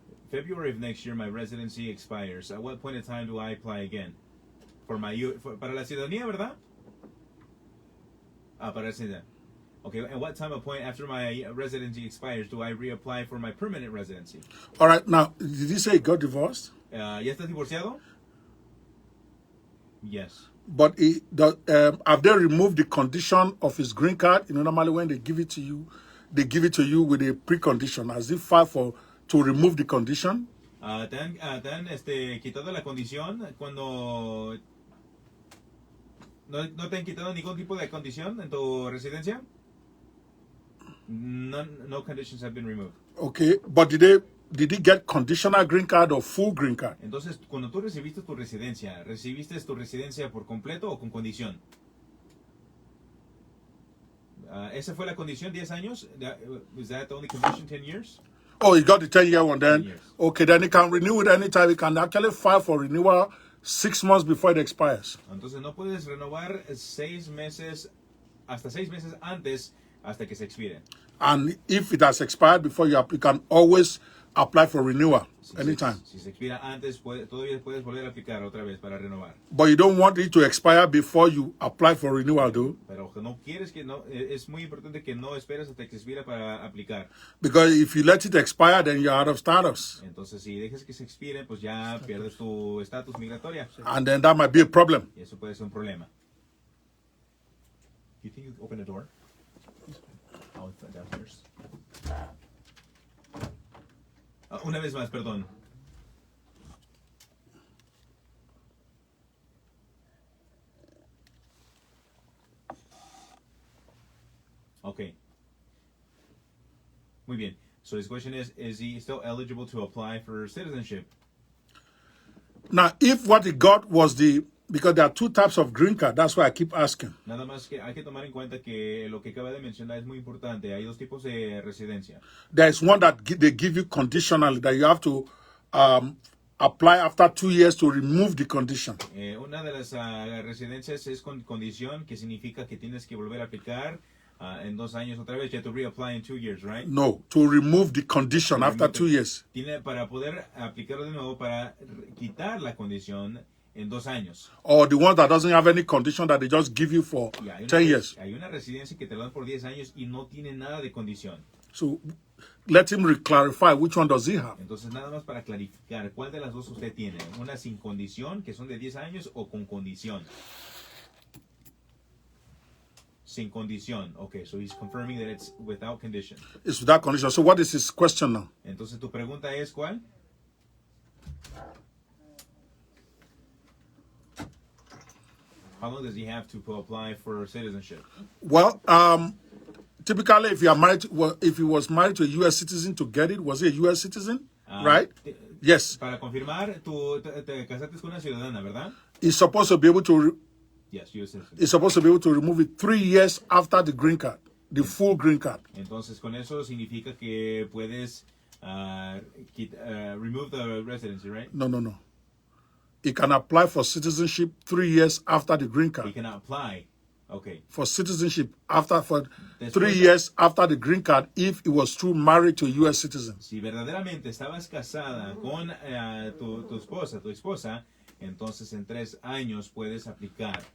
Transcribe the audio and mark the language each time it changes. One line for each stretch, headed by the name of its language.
English: February of next year, my residency expires. At what point in time do I apply again?
Spanish: Para la ciudadanía, ¿verdad? Para la ciudadanía.
English: Okay, and what time of point after my residency expires do I reapply for my permanent residency? All right, now, did you say he got divorced?
Spanish: ¿Ya estás divorciado?
English: Yes. But have they removed the condition of his green card? You know, normally when they give it to you, they give it to you with a precondition. Has he filed to remove the condition?
Spanish: ¿Te han quitado la condición cuando no te han quitado ningún tipo de condición en tu residencia?
English: No conditions have been removed. Okay, but did he get conditional green card or full green card?
Spanish: Entonces, cuando tú recibiste tu residencia por completo o con condición? ¿Esa fue la condición, 10 años?
English: Was that the only condition, 10 years? Oh, he got the 10-year one then? 10 years. Okay, then he can renew it anytime. He can actually file for renewal 6 months before it expires.
Spanish: Entonces, no puedes renovar 6 meses, hasta 6 meses antes, hasta que se expire.
English: And if it has expired before you can always apply for renewal anytime.
Spanish: Si se expira antes, todavía puedes volver a aplicar otra vez para renovar.
English: But you don't want it to expire before you apply for renewal, though.
Spanish: Pero no quieres es muy importante que no esperes hasta que se expira para aplicar.
English: Because if you let it expire, then you're out of status.
Spanish: Entonces, si dejas que se expire, pues ya pierdes tu estatus migratoria.
English: And then that might be a problem.
Spanish: Y eso puede ser un problema.
English: You think you open the door? Oh, it's downstairs.
Spanish: Una vez más, perdón.
English: Okay.
Spanish: Muy bien.
English: So his question is he still eligible to apply for citizenship? Now, if what he got was because there are 2 types of green card, that's why I keep asking.
Spanish: Nada más que hay que tomar en cuenta que lo que acaba de mencionar es muy importante. Hay 2 tipos de residencia.
English: There is one that they give you conditionally, that you have to apply after 2 years to remove the condition.
Spanish: Una de las residencias es con condición, que significa que tienes que volver a aplicar en 2 años otra vez.
English: You have to reapply in 2 years, right? No, to remove the condition after 2 years.
Spanish: Tiene para poder aplicarlo de nuevo, para quitar la condición en 2 años.
English: Or the one that doesn't have any condition that they just give you for 10 years.
Spanish: Hay una residencia que te la dan por 10 años y no tiene nada de condición.
English: So let him clarify which one does he have.
Spanish: Entonces, nada más para clarificar, ¿cuál de las dos usted tiene? ¿Una sin condición, que son de 10 años, o con condición? Sin condición.
English: Okay, so he's confirming that it's without condition. It's without condition. So what is his question now?
Spanish: Entonces, tu pregunta es, ¿cuál?
English: How long does he have to apply for citizenship? Well, typically, if he was married to a U.S. citizen to get it, was he a U.S. citizen? Right? Yes.
Spanish: Para confirmar, tú te casaste con una ciudadana, ¿verdad?
English: He's supposed to be able to. Yes, U.S. citizen. He's supposed to be able to remove it 3 years after the green card, the full green card.
Spanish: Entonces, con eso significa que puedes
English: remove the residency, right? No. He can apply for citizenship 3 years after the green He card. can apply. Okay. For citizenship for
Spanish: Después-
English: 3 years after the green card if he was true married to a U.S. citizen.
Spanish: Si verdaderamente estabas casada con tu esposa, entonces en 3 años puedes aplicar.